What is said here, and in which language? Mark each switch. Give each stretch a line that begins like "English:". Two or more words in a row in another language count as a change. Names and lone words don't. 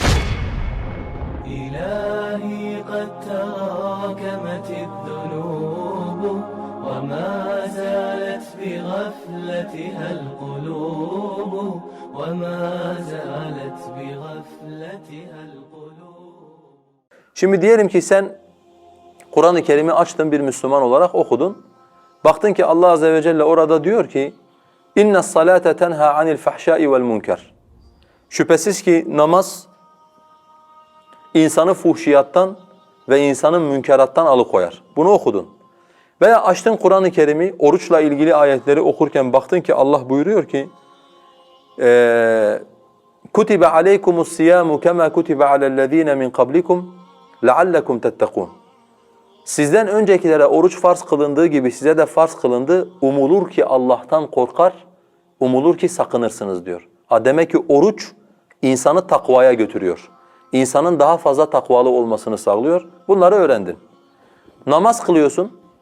Arabic: إلهي قد تراكمت الذنوب وما زالت بغفلتها القلوب وما زالت بغفلتها القلوب.
Turkish: Şimdi diyelim ki sen Kur'an-ı Kerim'i açtın, bir Müslüman olarak okudun. Baktın ki Allah Azze ve Celle orada diyor ki
Arabic: اِنَّ الصَّلَاةَ تَنْهَا عَنِ الْفَحْشَاءِ وَالْمُنْكَرِ.
Turkish: Şüphesiz ki namaz insanı fuhşiyattan ve insanı münkerattan alıkoyar. Bunu okudun. Veya açtın Kur'an-ı Kerim'i, oruçla ilgili ayetleri okurken baktın ki Allah buyuruyor ki
Arabic: كُتِبَ عَلَيْكُمُ الصِّيَامُ كَمَا كُتِبَ عَلَى الَّذ۪ينَ مِنْ قَبْلِكُمْ لَعَلَّكُمْ تَتَّقُونَ.
Turkish: Sizden öncekilere oruç farz kılındığı gibi size de farz kılındı. Umulur ki Allah'tan korkar, umulur ki sakınırsınız diyor. Demek ki oruç insanı takvaya götürüyor. İnsanın daha fazla takvalı olmasını sağlıyor. Bunları öğrendin. Namaz kılıyorsun.